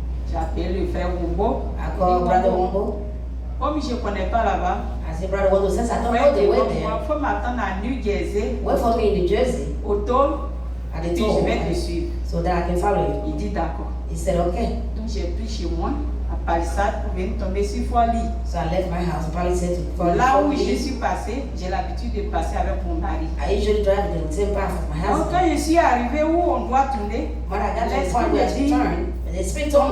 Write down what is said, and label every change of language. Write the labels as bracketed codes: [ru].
[fr] J'ai appelé le frère Wombo. [en] I called Brother Wombo. [fr] Comme je ne connais pas là-bas. [en] I said, Brother Wombo, since I don't know the way there. [fr] Il faut m'attendre à New Jersey. [en] Wait for me in New Jersey. [fr] Au toll. [en] At the [fr] toll. Je vais te suivre. [en] So that I can follow you. [fr] Il dit d'accord. [en] He said, okay. [fr] Donc j'ai pris chez moi à Palisade pour venir tomber sur Folie. [en] So I left my house, Palisade to Folie. [fr] Là où je suis passé, j'ai l'habitude de passer avec mon mari. [en] I usually drive the same path with my husband. [fr] Donc quand je suis arrivé où on doit tourner, [en] when I got to the point where to turn, the Spirit told me,